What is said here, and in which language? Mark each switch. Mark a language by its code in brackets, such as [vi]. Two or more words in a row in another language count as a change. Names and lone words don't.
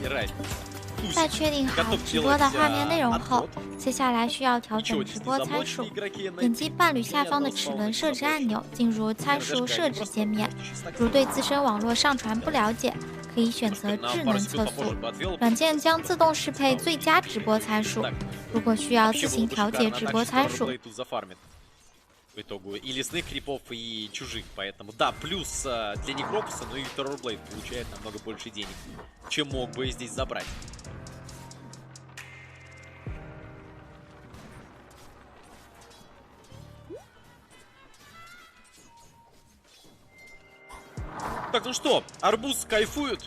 [zh] 在确定好直播的画面内容后，接下来需要调整直播参数。点击伴侣下方的齿轮设置按钮，进入参数设置界面。如对自身网络上传不了解，可以选择智能测速，软件将自动适配最佳直播参数。如果需要自行调节直播参数， [ru] по итогу и лесных крипов, и чужих, поэтому да, плюс для Некропуса, но и Terrorblade получает намного больше денег, чем мог бы здесь забрать. Так, ну что, Арбуз кайфует.